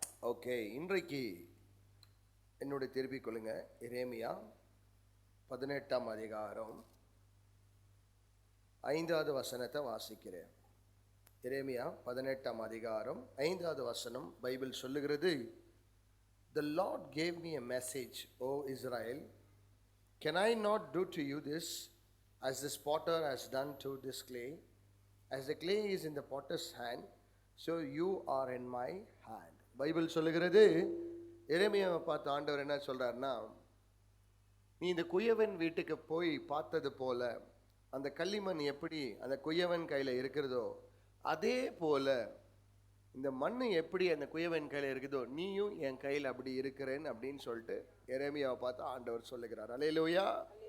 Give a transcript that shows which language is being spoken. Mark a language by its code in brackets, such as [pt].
[ta] Okay, இன்றைக்கு என்னுடைய திருப்பிக் கொள்ளுங்க. எரேமியா 18ஆம் அதிகாரம் 5வது வசனத்தை வாசிக்கிறேன். எரேமியா 18ஆம் அதிகாரம் 5வது வசனம் பைபிள் சொல்லுகிறது, [en] The Lord gave me a message, O Israel. Can I not do to you this, as this potter has done to this clay? As the clay is in the potter's hand, so you are in my hand. [ta] Bible சொல்லுகிறது, எரேமியாவை பார்த்து ஆண்டவர் என்ன சொல்றாருன்னா, நீ இந்த குயவன் வீட்டுக்கு போய் பார்த்தது போல அந்த களிமண் எப்படி அந்த குயவன் கையில் இருக்கிறதோ அதே போல இந்த மண் எப்படி அந்த குயவன் கையில் இருக்குதோ நீயும் என் கையில் அப்படி இருக்கிறேன்னு அப்படின்னு சொல்லிட்டு எரேமியாவை பார்த்து ஆண்டவர் சொல்லுகிறார். அல்லேலூயா.